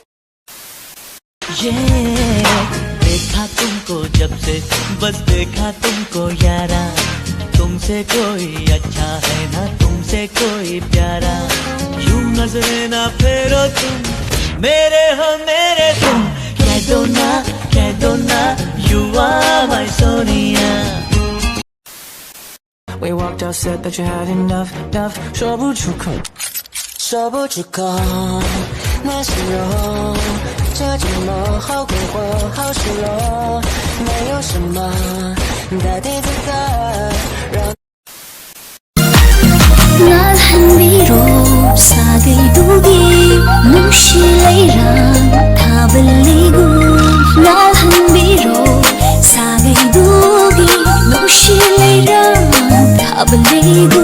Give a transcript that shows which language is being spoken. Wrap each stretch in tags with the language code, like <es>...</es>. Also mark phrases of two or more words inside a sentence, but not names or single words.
<hi>देखा तुमको जब से बस देखा तुमको यारा तुमसे कोई अच्छा है ना तुमसे कोई प्यारा यूं नजरें ना फेरो तुम मेरे हो मेरे तुम कह दो ना</hi> <en>you are my Sonia. We walked out, said that you had enough.</en> <zh>说不出口，那时候这寂寞好困惑，好失落，没有什么代替这个让。</zh> <mni>Sagaydugi nungshilairam thabaligu nalhanbiro sagaydugi nungshilairam thabaligu</mni>